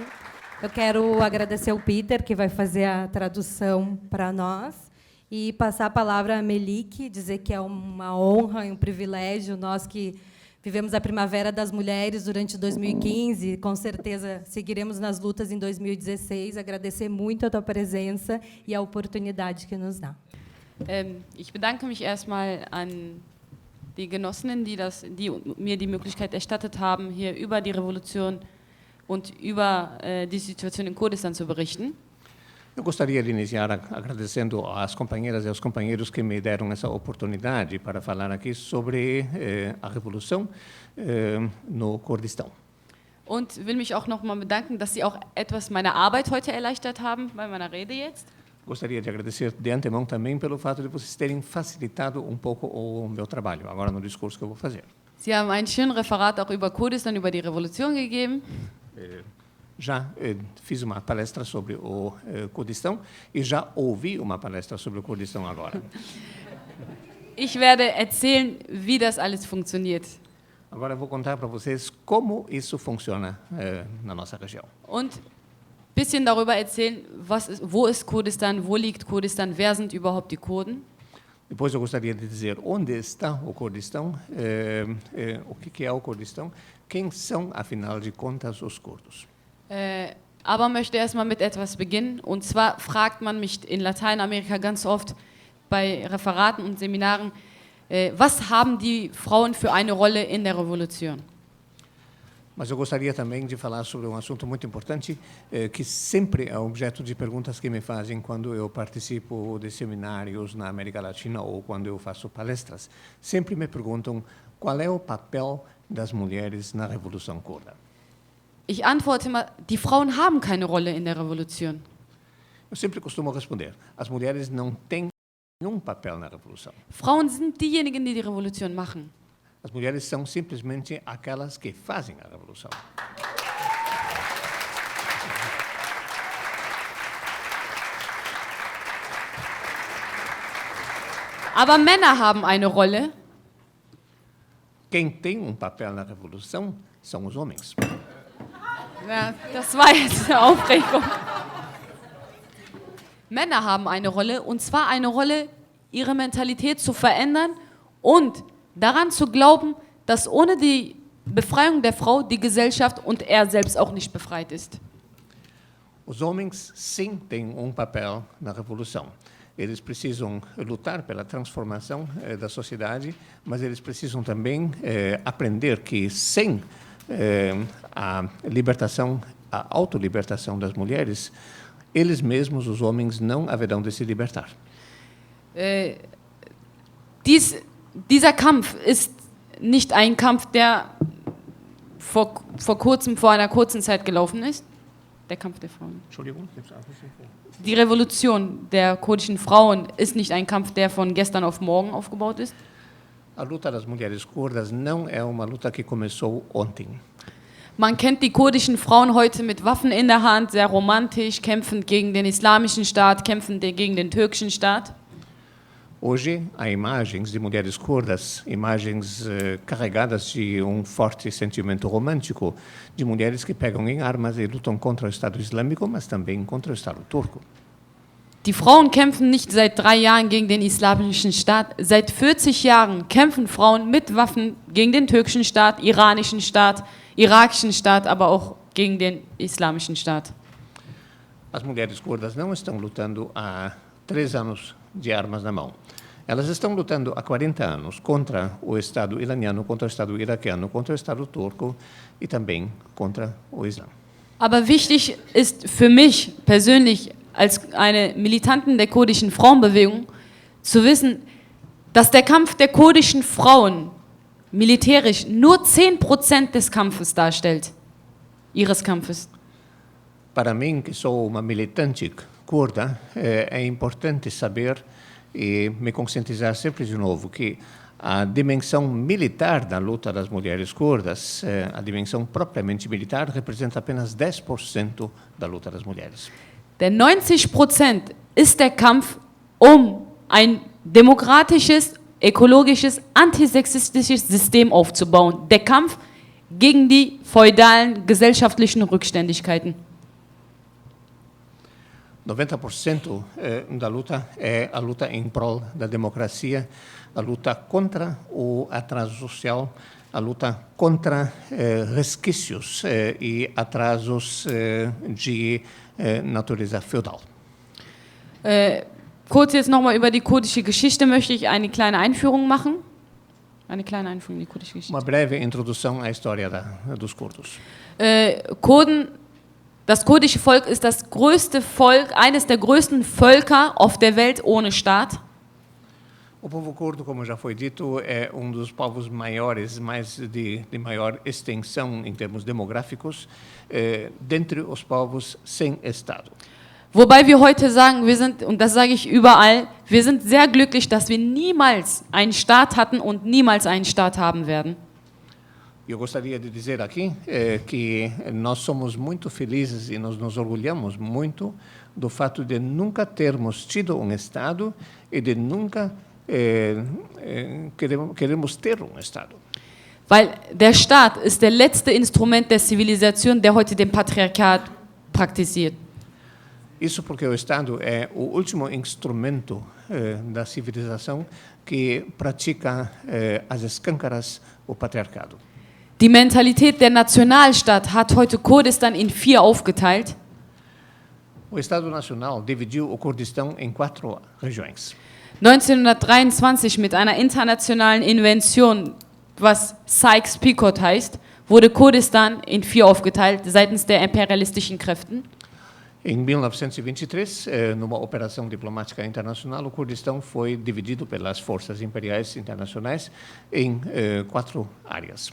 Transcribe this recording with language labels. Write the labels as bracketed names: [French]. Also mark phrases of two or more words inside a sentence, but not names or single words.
[Portuguese] Eu quero agradecer ao Peter, que vai fazer a tradução para nós, e passar a palavra à Melik, dizer que é uma honra e um privilégio, nós que vivemos a Primavera das Mulheres durante 2015, com certeza seguiremos nas lutas em 2016. Agradecer muito a tua presença e a oportunidade que nos dá. [German] Ich bedanke mich erstmal an die Genossinnen, die mir die Möglichkeit erstattet haben, hier über die Revolution und über die Situation in Kurdistan zu berichten. [Portuguese] Eu gostaria de iniciar agradecendo às companheiras e aos companheiros que me deram essa oportunidade para falar aqui sobre a revolução no Kurdistão. [German] Und will mich auch noch mal bedanken, dass Sie auch etwas meine Arbeit heute erleichtert haben bei meiner Rede jetzt. [Portuguese] Gostaria de agradecer de antemão também pelo fato de vocês terem facilitado um pouco o meu trabalho, agora no discurso que eu vou fazer. [German] Sie haben ein schönes Referat auch über Kurdistan, über die Revolution gegeben. [Portuguese] Já fiz uma palestra sobre o Kurdistão e já ouvi uma palestra sobre o Kurdistão agora. [German] Ich werde erzählen, wie das alles funktioniert. [Portuguese] Agora eu vou contar para vocês como isso funciona na nossa região. [German] Und ein bisschen darüber erzählen, wo ist Kurdistan, wo liegt Kurdistan, wer sind überhaupt die Kurden. [Portuguese] Depois eu gostaria de dizer onde está o Kurdistão, o que é o Kurdistão, quem são, afinal de contas, os curdos. [German] Aber möchte erstmal mit etwas beginnen. Und zwar fragt man mich in Lateinamerika ganz oft bei Referaten und Seminaren, was haben die Frauen für eine Rolle in der Revolution? [Portuguese] Mas eu gostaria também de falar sobre um assunto muito importante, que sempre é objeto de perguntas que me fazem quando eu participo de seminários na América Latina ou quando eu faço palestras. Sempre me perguntam qual é o papel das mulheres na Revolução Curda. [German] Ich antworte immer, die Frauen haben keine Rolle in der Revolution. [Portuguese] Eu sempre costumo responder, as mulheres não têm nenhum papel na Revolução. [German] Frauen sind diejenigen, die die Revolution machen. [Portuguese] As mulheres são simplesmente aquelas que fazem a Revolução. [German] Aber Männer haben eine Rolle. [Portuguese] Quem tem papel na Revolução são os homens. [German] Ja, das war jetzt eine Aufregung. Männer haben eine Rolle, und zwar eine Rolle, ihre Mentalität zu verändern und daran zu glauben, dass ohne die Befreiung der Frau die Gesellschaft und er selbst auch nicht befreit ist. [Portuguese] Os homens, sim, têm papel na revolução. Eles precisam lutar pela transformação da sociedade, mas eles precisam também aprender que sem a libertação, a autolibertação das mulheres, eles mesmos, os homens, não haverão de se libertar. [German] Dieser Kampf ist nicht ein Kampf, der vor einer kurzen Zeit gelaufen ist. Der Kampf der Frauen. Entschuldigung? Die Revolution der kurdischen Frauen ist nicht ein Kampf, der von gestern auf morgen aufgebaut ist. [Portuguese] A luta das mulheres curdas não é uma luta que começou ontem. [German] Man kennt die kurdischen Frauen heute mit Waffen in der Hand, sehr romantisch, kämpfend gegen den islamischen Staat, kämpfend gegen den türkischen Staat. [Portuguese] Hoje, há imagens de mulheres curdas, imagens carregadas de forte sentimento romântico, de mulheres que pegam em armas e lutam contra o Estado Islâmico, mas também contra o Estado Turco. [German] Die Frauen kämpfen nicht seit 3 Jahren gegen den islamischen Staat. Seit 40 Jahren kämpfen Frauen mit Waffen gegen den türkischen Staat, iranischen Staat, irakischen Staat, aber auch gegen den islamischen Staat. [Portuguese] As mulheres curdas não estão lutando há 3 anos de armas na mão. Elas estão lutando há 40 anos contra o Estado iraniano, contra o Estado iraquiano, contra o Estado turco e também contra o Islã. [German] Aber wichtig ist für mich persönlich als eine Militantin der kurdischen Frauenbewegung zu wissen, dass der Kampf der kurdischen Frauen militärisch nur 10% des Kampfes darstellt, ihres Kampfes. [Portuguese] Para mim, que sou uma militante curda, é importante saber e me conscientizar sempre de novo que a dimensão militar da luta das mulheres curdas, a dimensão propriamente militar, representa apenas 10% da luta das mulheres. [German] Denn 90% ist der Kampf, um ein demokratisches, ökologisches, antisexistisches System aufzubauen. Der Kampf gegen die feudalen gesellschaftlichen Rückständigkeiten. [Portuguese] 90% da luta é a luta em prol da democracia, a luta contra o atraso social, a luta contra resquícios e atrasos de natureza feudal. [German] Kurz jetzt nochmal über die kurdische Geschichte möchte ich eine kleine Einführung machen. Eine kleine Einführung in die kurdische Geschichte. [Portuguese] Uma breve introdução à história dos curdos. [German] Das kurdische Volk ist das größte Volk, eines der größten Völker auf der Welt ohne Staat. [Portuguese] O povo curdo, como já foi dito, é dos povos maiores, de maior extensão em termos demográficos, dentre os povos sem Estado. [German] Wobei wir heute sagen, und das sage ich überall, wir sind sehr glücklich, dass wir niemals einen Staat hatten und niemals einen Staat haben werden. [Portuguese] Eu gostaria de dizer aqui que nós somos muito felizes e nós nos orgulhamos muito do fato de nunca termos tido Estado e de nunca queremos ter Estado. [German] Weil der Staat ist der letzte Instrument der Zivilisation, der heute den Patriarchat praktiziert. [Portuguese] Isso porque o Estado é o último instrumento da civilização que pratica às escâncaras o patriarcado. [German] Die Mentalität der Nationalstaat hat heute Kurdistan in 4 aufgeteilt. [Portuguese] O Estado Nacional dividiu o Kurdistão em 4 regiões. [German] 1923 mit einer internationalen Invention, was Sykes-Picot heißt, wurde Kurdistan in 4 aufgeteilt seitens der imperialistischen Kräften. [Portuguese] Em 1923, numa operação diplomática internacional, o Kurdistão foi dividido pelas forças imperiais internacionais em 4 áreas.